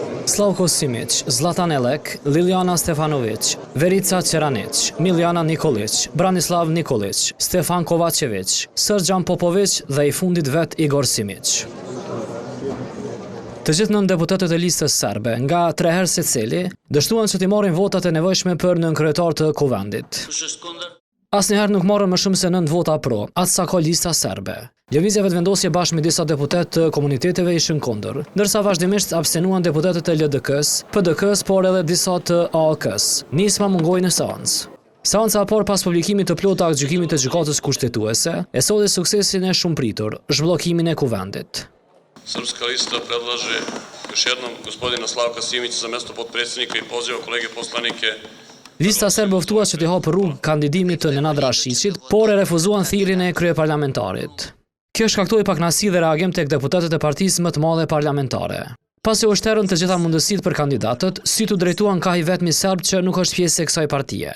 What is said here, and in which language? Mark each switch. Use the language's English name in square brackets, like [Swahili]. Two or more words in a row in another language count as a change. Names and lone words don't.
[Albanian] Slavko Simić, Zlatan Elek, Liljana Stefanović, Verica Ceranic, Miljana Nikolić, Branislav Nikolić, Stefan Kovačević, Srdjan Popović dhe i fundit vet Igor Simić. Të gjithë 9 deputetët e listës serbe, nga 3 herë secili, dështuan që t'i marrin votat e nevojshme për nënkryetar të kuvendit. Asnjëherë nuk morën më shumë se 9 vota pro, atë sa ka lista serbe. Lëvizja vetëvendosje bashkë me disa deputet të komuniteteve ishin kundër, ndërsa vazhdimisht abstenuan deputetët e LDK-s, PDK-s, por edhe disa të AAK-s. Nisma mungoi në seancë. Seanca por pas publikimit të plotë të aktgjykimit të gjykatës kushtetuese, e solli suksesin e shumëpritur, zhbllokimin e kuvendit. [Serbian] Srpska lista predlaže još jednom gospodina Slavka Simića za mesto potpredsjednika i poziva kolege poslanike. [Albanian] Lista serbe oftua që t'i hapë rrugë kandidimit të Nenad Rashiqit, por e refuzuan thirrjen e kryeparlamentarit. Kjo shkaktoi pakënaqësi dhe reagim tek deputetët e partisë më të madhe parlamentare. Pasi u shterën të gjitha mundësitë për kandidatët, syt u drejtuan ka i vetmi serb që nuk është pjesë e kësaj partie.